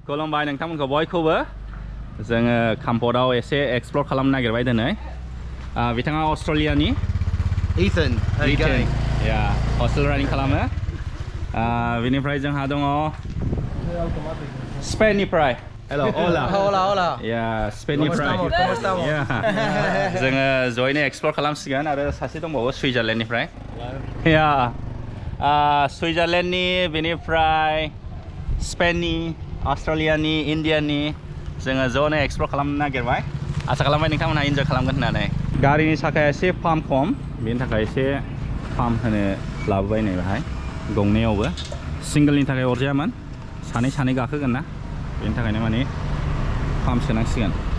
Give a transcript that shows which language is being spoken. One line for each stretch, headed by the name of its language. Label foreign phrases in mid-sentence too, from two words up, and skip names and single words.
Bodo: खुलुमबाय नोंथांमोनखौ बयखौबो जोङो काम्पदाव एसे एक्सप्लर खालामनो नागिरबाय दिनै बिथाङा अस्ट्रेलियानि
English: Ethan, how you going?
Bodo: या हस्टेल रानिं खालामो बेनिफ्राय जोंहा दङ स्पेननिफ्राय
English: Hello, hola.
Spanish: Hola, hola.
Bodo: या स्पेननिफ्राय
Spanish: ¿Cómo estamos?
Bodo: जोङो जयैनो एक्सप्लर खालामसिगोन आरो सासे दंबावो सुइजारलेण्डनिफ्राय या सुइजारलेण्डनि बेनिफ्राय स्पेननि अस्ट्रेलियानि इन्डियानि जोङो ज'नो एक्सप्लर खालामनो नागिरबाय आसा खालामबाय नोंथांमोनहा इन्जय खालामगोन होननानै गारिनि साखाया एसे पाम्प खम बेनि थाखाय एसे पाम्प होनो लाबोबाय नै बेहाय गंनैयावबो सिंगोलनि थाखाय अरजायामोन सानै गाखोगोन ना बेनि थाखायनो माने पाम्प सोनांसिगोन